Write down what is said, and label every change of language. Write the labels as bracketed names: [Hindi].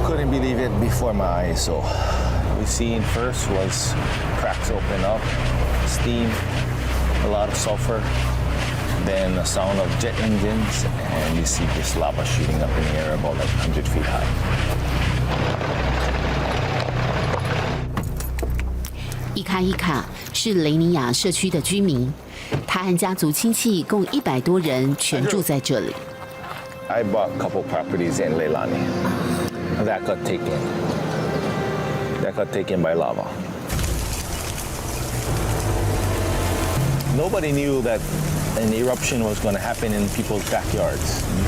[English] Believe it before my eyes. So we seen first was cracks open up, steam, a lot of sulfur, then the sound of jet engines, and you see this lava shooting up in the air about like 100 feet high. [Chinese] 伊卡伊卡是雷尼亚社区的居民，他和家族亲戚共100多人全住在这里。 [English] I bought a couple properties in Leilani. That got taken by lava. Nobody knew that an eruption was going to happen in people's backyards.